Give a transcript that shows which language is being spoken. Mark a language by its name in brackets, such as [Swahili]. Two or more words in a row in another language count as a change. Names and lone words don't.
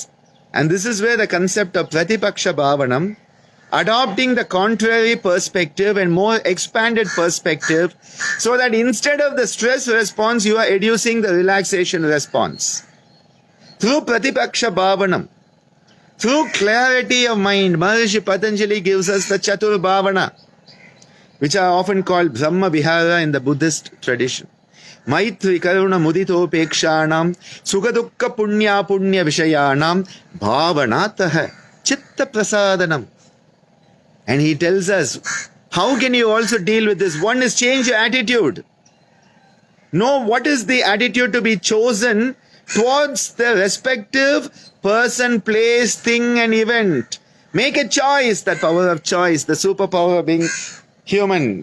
[English] And this is where the concept of [Sanskrit] Pratipaksha Bhavanam, [English] adopting the contrary perspective and more expanded perspective, so that instead of the stress response, you are educing the relaxation response. [Sanskrit] Through Pratipaksha Bhavanam, [English] through clarity of mind, Maharishi Patanjali gives us the [Sanskrit] Chatur Bhavana, [English] which are often called [Sanskrit] Brahma Vihara [English] in the Buddhist tradition. [Sanskrit] Maitri Karuna Mudito Pekshanam Sukadukka Punya Punya Vishayanam Bhavanataha Chitta Prasadanam. [English] And he tells us, how can you also deal with this? One is change your attitude. Know what is the attitude to be chosen towards the respective person, place, thing and event. Make a choice, that power of choice, the superpower of being human.